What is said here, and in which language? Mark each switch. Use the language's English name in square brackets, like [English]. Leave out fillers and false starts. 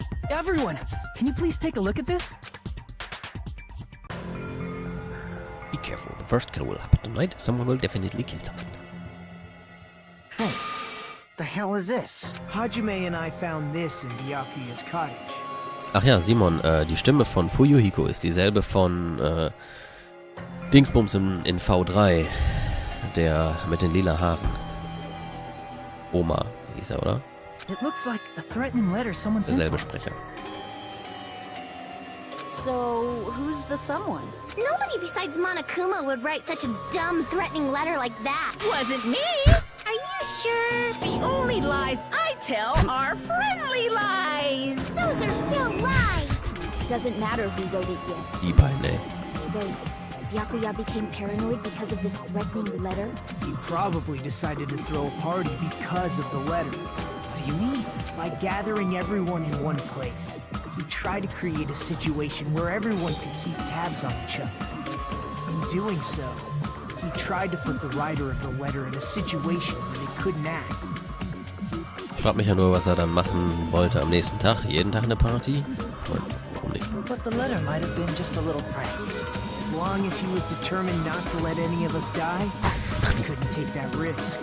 [English] Everyone, can you please take a look at this? Be careful, the first kill will happen tonight. Someone will definitely kill someone. Hey, the hell is this? Hajime and I found this in Byakuya's cottage. [German] Ach ja, Simon, die Stimme von Fuyuhiko ist dieselbe von Dingsbums in V3, der mit den lila Haaren. Oma hieß er, oder? [English] It looks like a threatening letter someone sent. [German] Derselbe Sprecher. [English] So, who's the someone? Nobody besides Monokuma would write such a dumb, threatening letter like that. Wasn't me! Are you sure? The only lies I tell are friendly lies! Those are still lies! Doesn't matter who wrote it yet. [German] Die beiden, ey. [English] So, Byakuya became paranoid because of this threatening letter? He probably decided to throw a party because of the letter. What do you mean? By gathering everyone in one place. He tried to create a situation where everyone could keep tabs on each other. In doing so, he tried to put the writer of the letter in a situation where they couldn't act. [German] Ich frag mich ja nur, was er dann machen wollte am nächsten Tag. Jeden Tag eine Party? Warum nicht? [English] But the letter might have been just a little prank. As long as he was determined not to let any of us die, he couldn't take that risk.